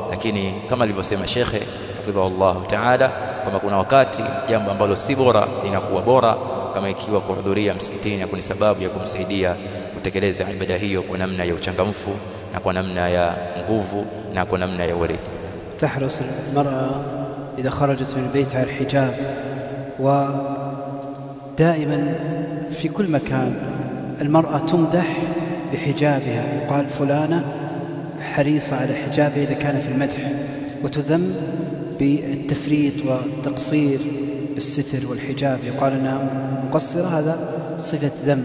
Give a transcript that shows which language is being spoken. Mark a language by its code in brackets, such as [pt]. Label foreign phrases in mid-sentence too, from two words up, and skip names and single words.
[sw] Lakini kama alivyosema Sheikh [ar] حفظه الله تعالى [sw] kwamba kuna wakati jambo ambalo si bora linakuwa bora, kama ikiwa kuhudhuria msikitini ni sababu ya kumsaidia kutekeleza ibada hiyo kwa namna ya uchangamfu na kwa namna ya nguvu na kwa namna ya weledi. [ar] تحرص المرأة إذا خرجت من البيت على الحجاب، ودائما في كل مكان المرأة تمدح بحجابها، يقال فلانة حريصة على حجابها إذا كان في المدح، وتذم بالتفريط والتقصير بالستر والحجاب، يقال أنها مقصرة، هذا صفة ذم.